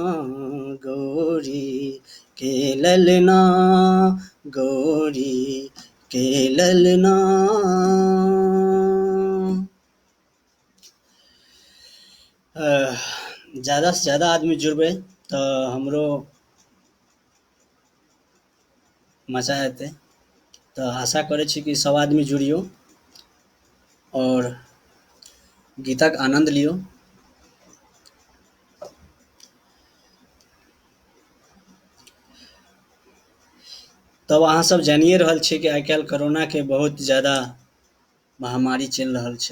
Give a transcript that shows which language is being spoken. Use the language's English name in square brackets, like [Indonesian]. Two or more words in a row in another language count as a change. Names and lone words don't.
[Maithili] गौरी के ललना, गौरी के ललना। ज़्यादा से ज़्यादा आदमी जुड़बै तो हमरो मजा हेतै। तो आशा करै छी कि सब आदमी जुड़ियो और गीतक आनंद लियो। तब अहाँ सब जानिए रहल छी कि आइ काल्हि कोरोना के बहुत ज़्यादा महामारी चलि रहल छै।